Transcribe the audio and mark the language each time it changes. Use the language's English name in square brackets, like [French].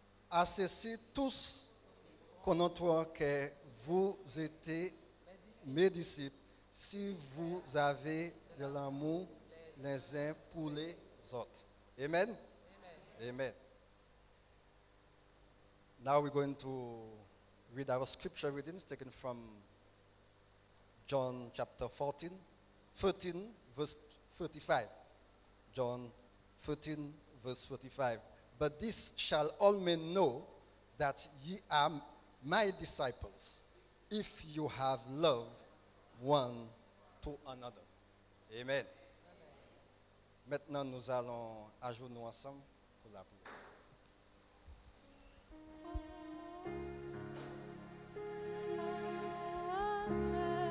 [French] À ceci, tous connaîtront que vous êtes mes disciples si vous avez de l'amour les uns pour les autres. Amen? Amen. [English] Now we're going to read our scripture readings taken from John chapter 13, verse 35. John 13, verse 45. But this shall all men know that ye are my disciples, if you have love one to another. Amen. [French] Maintenant, nous allons ajouter nous ensemble pour la prière. Oh